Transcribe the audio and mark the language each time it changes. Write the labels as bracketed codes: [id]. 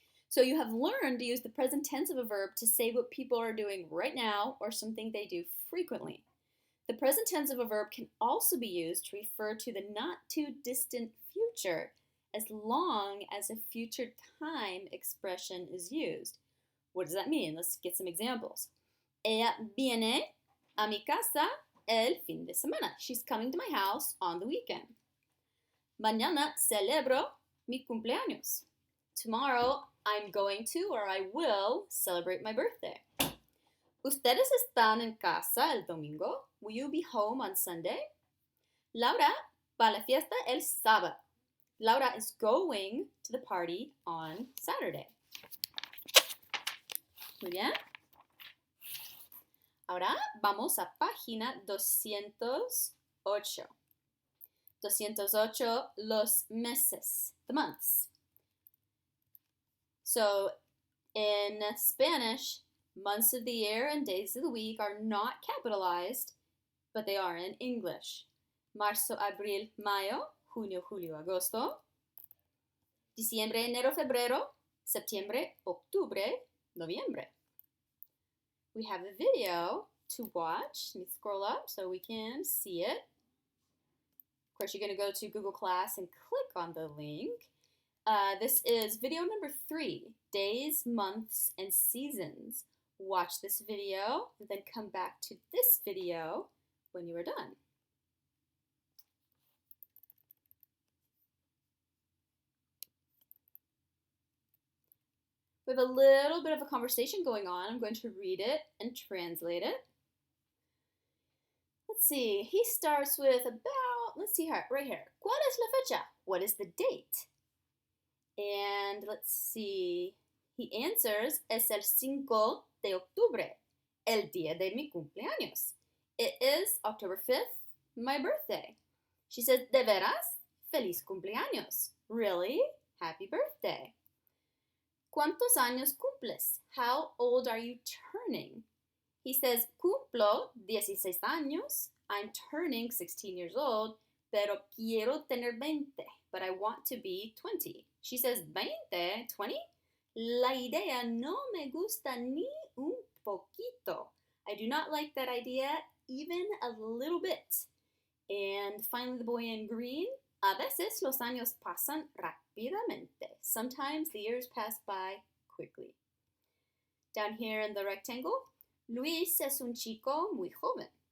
[en] So you have learned to use the present tense of a verb to say what people are doing right now or something they do frequently. The present tense of a verb can also be used to refer to the not too distant future as long as a future time expression is used. What does that mean? Let's get some examples. [es] Ella viene a mi casa el fin de semana. [en] She's coming to my house on the weekend. [es] Mañana celebro mi cumpleaños. [en] Tomorrow I'm going to or I will celebrate my birthday. [es] ¿Ustedes están en casa el domingo? [en] Will you be home on Sunday? [es] Laura va a la fiesta el sábado. [en] Laura is going to the party on Saturday. [es] Muy bien. Ahora vamos a página 208. [en] 208, [es] los meses, [en] the months. So in Spanish, months of the year and days of the week are not capitalized, but they are in English. [es] Marzo, abril, mayo, junio, julio, agosto. Diciembre, enero, febrero. Septiembre, octubre, noviembre. [en] We have a video to watch. Let me scroll up so we can see it. Of course, you're going to go to Google Class and click on the link. This is video number 3, days, months, and seasons. Watch this video and then come back to this video when you are done. We have a little bit of a conversation going on. I'm going to read it and translate it. Let's see. He starts with about, let's see here, right here. [es] ¿Cuál es la fecha? [en] What is the date? And let's see. He answers, [es] es el 5 de octubre, el día de mi cumpleaños. [en] It is October 5th, my birthday. She says, [es] ¿de veras? Feliz cumpleaños. [en] Really? Happy birthday. [es] ¿Cuántos años cumples? [en] How old are you turning? He says, [es] cumplo 16 años. [en] I'm turning 16 years old, [es] pero quiero tener 20, [en] but I want to be 20. She says, 20? 20? [es] La idea no me gusta ni un poquito. [en] I do not like that idea even a little bit. And finally, the boy in green, [es] a veces los años pasan rápidamente. [en] Sometimes the years pass by quickly. Down here in the rectangle, [es] Luis es un chico muy joven.